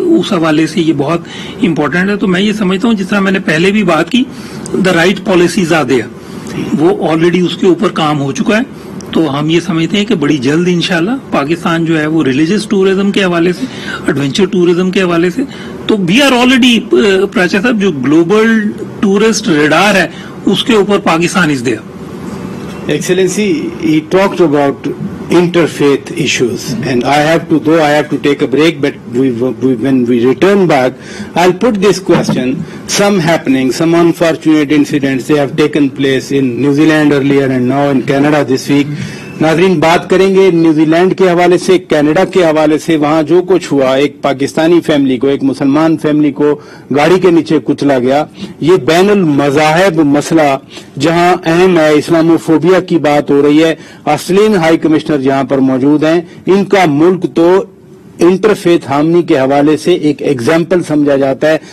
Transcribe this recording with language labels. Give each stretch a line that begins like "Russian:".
Urdu: اس حوالے سے یہ بہت امپورٹنٹ ہے. تو میں یہ سمجھتا ہوں جس طرح میں نے پہلے بھی بات کی,
English: the right policies are there,
Urdu: وہ آلریڈی اس کے اوپر کام ہو چکا ہے. تو ہم یہ سمجھتے ہیں کہ بڑی جلد انشاءاللہ پاکستان جو ہے وہ ریلیجیس ٹورزم کے حوالے سے, ایڈونچر ٹورزم کے حوالے سے, تو
English: we are already
Urdu: پراچا صاحب جو گلوبل ٹورسٹ ریڈار ہے اس کے اوپر Pakistan
English: Is there. Excellency, he talked about interfaith issues, and I have to take a break, but when we return back, I'll put this question. Some happenings, some unfortunate incidents, they have taken place in New Zealand earlier and now in Canada this week.
Urdu: ناظرین بات کریں گے New Zealand کے حوالے سے, Canada کے حوالے سے. وہاں جو کچھ ہوا, ایک پاکستانی فیملی کو, ایک مسلمان فیملی کو گاڑی کے نیچے کچلا گیا. یہ بین المذاہب مسئلہ جہاں اہم ہے, اسلاموفوبیا کی بات ہو رہی ہے. آسٹریلین ہائی کمشنر جہاں پر موجود ہیں, ان کا ملک تو انٹرفیتھ ہارمنی کے حوالے سے ایک ایگزامپل سمجھا جاتا ہے.